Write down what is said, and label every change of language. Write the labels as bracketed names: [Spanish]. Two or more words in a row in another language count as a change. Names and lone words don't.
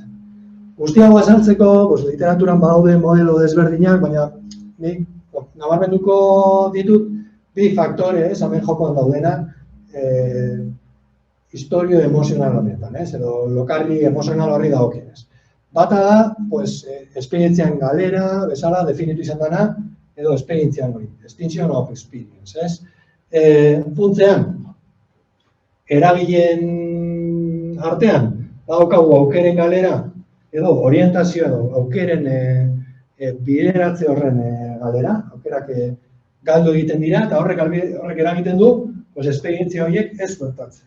[Basque] Guztiago azaltzeko, literaturan badaude modelo desberdinak, baina nik nabarmenduko ditut bi faktore, hemen jokoan daudenak, historio emozional honetan, edo lokarri emozional horri dagokionez. Bata da, esperientzian galera, bezala, definitu izan dena, edo esperientzian hori, [English] extinction of experience, [Basque] Funtzean, eragileen artean, badaukagu aukeren galera, edo orientazio edo aukeren bideratze horren galera, aukerak galdu egiten dira, eta horrek eragiten du, esperientzia horiek ez suertatzea.